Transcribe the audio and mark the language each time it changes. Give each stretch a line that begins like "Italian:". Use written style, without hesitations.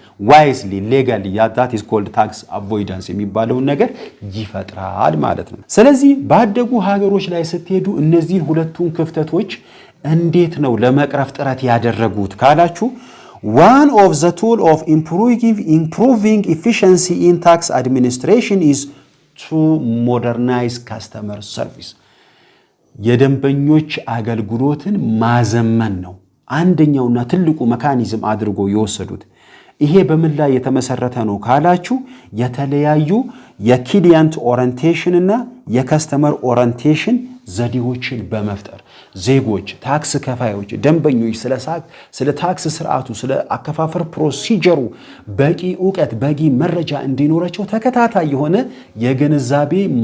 English: wisely legally that is called tax avoidance
Amharic: የሚባለው ነገር ይፈጥራል ማለት ነው ስለዚህ ባደጉ ሀገሮች ላይ ስትሄዱ እነዚህ ሁለቱን ክፍተቶች እንዴት ነው ለመቅረፍ ጥረት ያደረጉት ካላችሁ
English: one of the tool of improving efficiency in tax administration is to modernize customer service.
Amharic: የደንበኞች አገልግሎትን ማዘመን ነው አንደኛውና ትልቁ መካኒዝም አድርጎ የወሰዱት። ይሄ በምን ላይ የተመሰረተ ነው ካላችሁ የተለያዩ የክሊየንት ኦሪየንቴሽን እና የከስተመር ኦሪየንቴሽን ዘዴዎችን በመፍጠር ዜጎች፣ ታክስ ከፋዮች፣ ደንበኞች ስለ ታክስ ስርዓቱ፣ ስለ አከፋፈር ፕሮሲጀሩ በቂ ዕውቀት፣ በቂ መረጃ እንዲኖራቸው ተከታታይ የሆነ የግንዛቤ